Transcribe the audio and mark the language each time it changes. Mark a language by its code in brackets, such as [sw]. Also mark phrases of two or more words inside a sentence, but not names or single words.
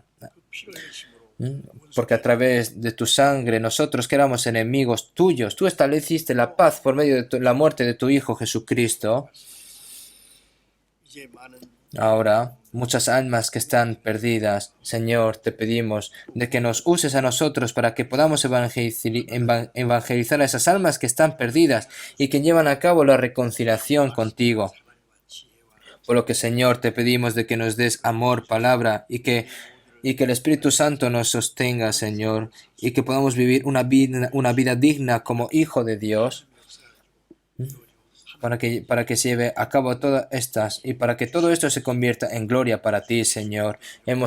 [ko] 그 피 흘리심으로 [es] porque a través de tu sangre nosotros que éramos enemigos tuyos, tú estableciste la paz por medio de la muerte de tu Hijo Jesucristo. [ko] 이제 많은 [es] Ahora, muchas almas que están perdidas, Señor, te pedimos de que nos uses a nosotros para que podamos evangelizar a esas almas que están perdidas y que llevan a cabo la reconciliación contigo. [ko] 사랑과 지혜와 [es] Por lo que, Señor, te pedimos de que nos des amor, palabra y que el Espíritu Santo nos sostenga, Señor, y que podamos vivir una vida digna como hijo de Dios, para que se lleve a cabo todas estas y para que todo esto se convierta en gloria para ti, Señor.